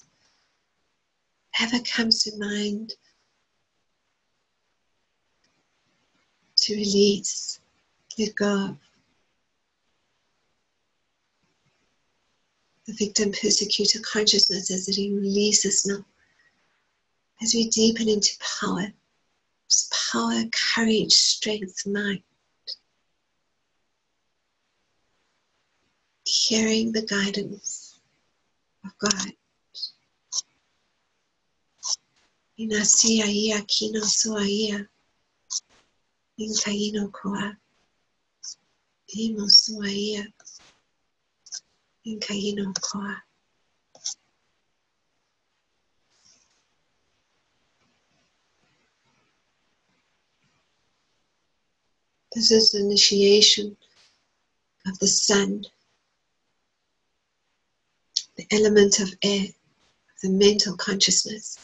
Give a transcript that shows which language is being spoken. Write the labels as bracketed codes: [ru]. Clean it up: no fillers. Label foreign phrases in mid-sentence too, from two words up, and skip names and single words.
[en] Whatever comes to mind to release, let go of the victim persecutor consciousness as it releases now. As we deepen into power, power, courage, strength, might, hearing the guidance of God. Inasia ia kino soa ia, inkaino koa, imo soa ia, inkaino koa. This is the initiation of the sun, the element of air, of the mental consciousness.